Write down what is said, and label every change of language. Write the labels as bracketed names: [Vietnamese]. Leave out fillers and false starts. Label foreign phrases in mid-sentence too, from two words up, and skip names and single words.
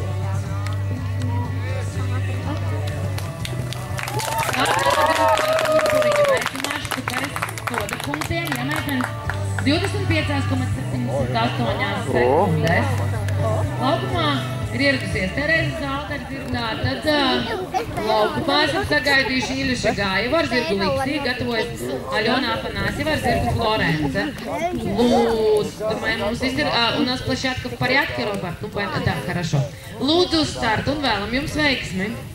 [Latvian] Punktiem, ja meitenes 25,78 sekundēs. Laukumā ir ieradusies Tereza Zaltera zirgā, tad laukumā esam sagaidījuši Iļuša Gājeva ar zirgu Liksī, gatavojas Aļona Afanasjeva ar zirgu Florence. Lūdzu, думаю, mums viss ir, [Russian] у нас площадка в порядке, Роберт? Ну, да, хорошо. [Latvian] Lūdzu uz startu un vēlam jums veiksmi.